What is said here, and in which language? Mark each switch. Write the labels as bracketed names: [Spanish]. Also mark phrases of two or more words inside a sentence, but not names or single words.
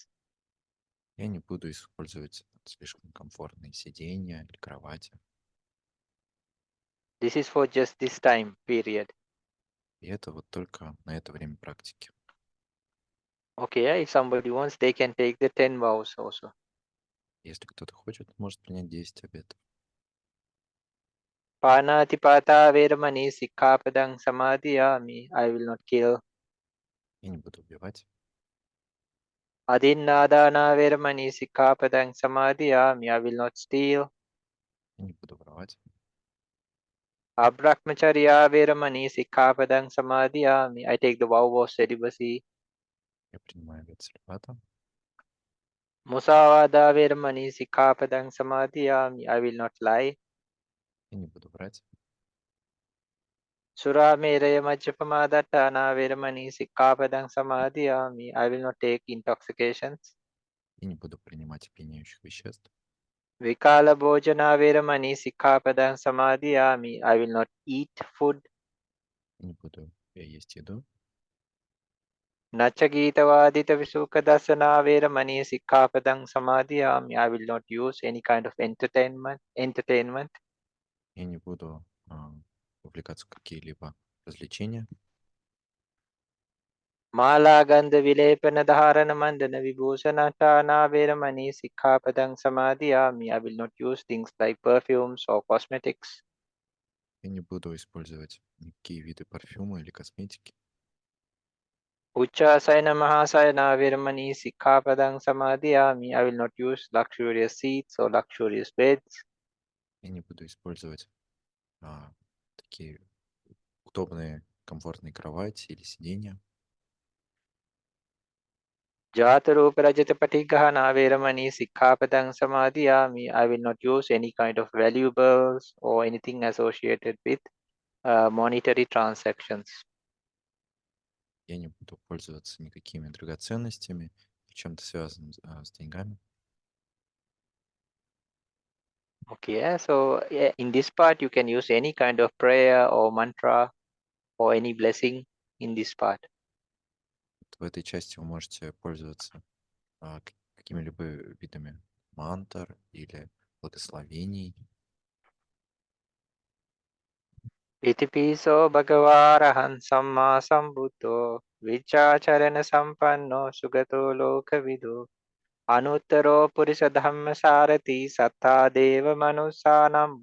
[Russian] Я не буду использовать слишком комфортные сиденья или кровати. [English] This is for just this time period. [Russian] И это вот только на это время практики. [English] Okay, if somebody wants, they can take the 10 vows also. [Russian] Если кто-то хочет, может принять 10 обетов. [Pali] Panatipata veramani sikkhapadang samadhiyami. [English] I will not kill. [Russian] Я не буду убивать. [Pali] Adinnadana veramani sikkhapadang samadhiyami. [English] I will not steal. [Russian] Я не буду воровать. [Pali] Abrahmacharya veramani sikkhapadang samadhiyami. [English] I take the vow of celibacy. [Russian] Я принимаю обет целибата. [Pali] Musavada veramani sikkhapadang samadhiyami. [English] I will not lie. [Russian] Я не буду врать. [Pali] Surameraya majjapamadatthana veramani sikkhapadang samadhiyami. [English] I will not take intoxications. [Russian] Я не буду принимать опьяняющих веществ. [Pali] Vikala bhojana veramani sikkhapadang samadhiyami. [English] I will not eat food. [Russian] Я не буду есть еду. [Pali] Nacha gitavadita visukadasana veramani sikkhapadang samadhiyami. [English] I will not use any kind of entertainment. [Russian] Я не буду увлекаться в какие-либо развлечения. [Pali] Mala gandha vilepana dharana mandana vibhusanatana veramani sikkhapadang samadhiyami. [English] I will not use things like perfumes or cosmetics. [Russian] Я не буду использовать никакие виды парфюма или косметики. [Pali] Uchasayana mahasayana veramani sikkhapadang samadhiyami. [English] I will not use luxurious seats or luxurious beds. [Russian] Я не буду использовать такие удобные, комфортные кровати или сиденья. [Pali] Jatarupa rajata patigahana veramani sikkhapadang samadhiyami. [English] I will not use any kind of valuables or anything associated with monetary transactions. [Russian] Я не буду пользоваться никакими драгоценностями, чем-то связанным с деньгами. [English] Okay, so in this part you can use any kind of prayer or mantra or any blessing in this part. [Russian] В этой части вы можете пользоваться какими-либо видами мантр или благословений. [Pali] Itipiso bhagavarahan samma sambuddho vichacharana sampanno sugato lokavidu anuttaro purisa dhamma sarati sattha deva manusanam